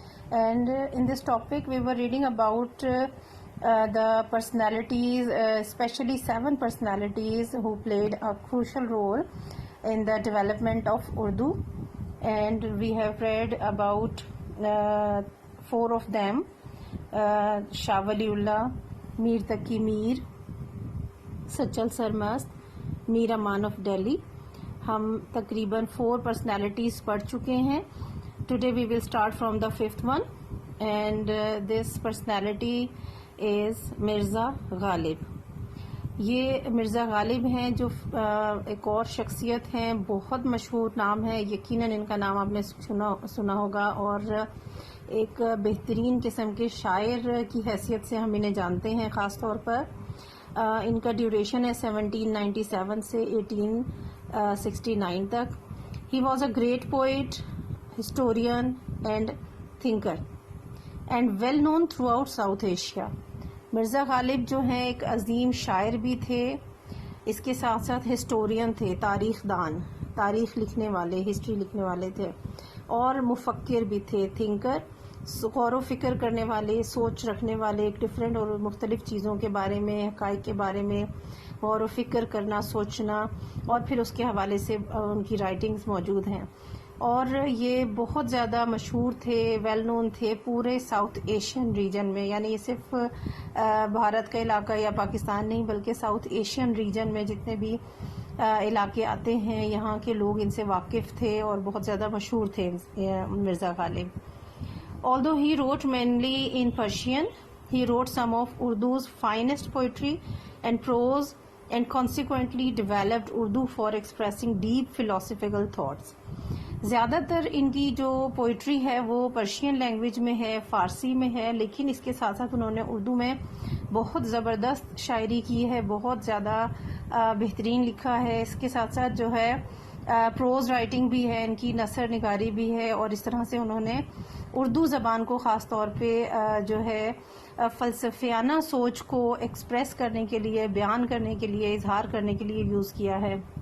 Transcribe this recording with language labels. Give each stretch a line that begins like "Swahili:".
English: And in this topic we were reading about the personalities, especially 7 personalities who played a crucial role in the development of Urdu, and we have read about 4 of them: Shah Waliullah, Mir Taqi Mir, Sachal Sarmast, Mir Aman of Delhi.
Urdu: ہم تقریباً 4 personalities پڑھ چکے ہیں.
English: Today we will start from the 5th one, and this personality is Mirza Ghalib.
Urdu: یہ مرزا غالب ہیں جو ایک اور شخصیت ہیں, بہت مشہور نام ہے, یقیناً ان کا نام آپ نے سنا ہوگا, اور ایک بہترین قسم کے شاعر کی حیثیت سے ہم انہیں جانتے ہیں. خاص طور پر ان کا ڈیوریشن ہے 1797 سے 1869 تک.
English: He was a great poet, historian and thinker and well known throughout South Asia.
Urdu: Mirza Ghalib جو ہیں ایک عظیم شاعر بھی تھے, اس کے ساتھ ساتھ ہسٹورین تھے, تاریخ دان, تاریخ لکھنے والے, ہسٹری لکھنے والے تھے, اور مفکر بھی تھے, تھنکر, غور و فکر کرنے والے, سوچ رکھنے والے, ایک ڈفرینٹ اور مختلف چیزوں کے بارے میں, حقائق کے بارے میں غور و فکر کرنا, سوچنا, اور پھر اس کے حوالے سے ان کی رائٹنگز موجود ہیں. اور یہ بہت زیادہ مشہور تھے, ویل نون تھے پورے ساؤتھ ایشین ریجن میں. یعنی یہ صرف بھارت کا علاقہ یا پاکستان نہیں, بلکہ ساؤتھ ایشین ریجن میں جتنے بھی علاقے آتے ہیں, یہاں کے لوگ ان سے واقف تھے اور بہت زیادہ مشہور تھے Mirza Ghalib.
English: Although he wrote mainly in Persian, he wrote some of Urdu's finest poetry and prose, and consequently developed Urdu for expressing deep philosophical thoughts.
Urdu: زیادہ تر ان کی جو پوئٹری ہے وہ پرشین لینگویج میں ہے, فارسی میں ہے, لیکن اس کے ساتھ ساتھ انہوں نے اردو میں بہت زبردست شاعری کی ہے, بہت زیادہ بہترین لکھا ہے. اس کے ساتھ ساتھ جو ہے پروز رائٹنگ بھی ہے ان کی, نثر نگاری بھی ہے, اور اس طرح سے انہوں نے اردو زبان کو خاص طور پہ جو ہے فلسفیانہ سوچ کو ایکسپریس کرنے کے لیے, بیان کرنے کے لیے, اظہار کرنے کے لیے یوز کیا ہے.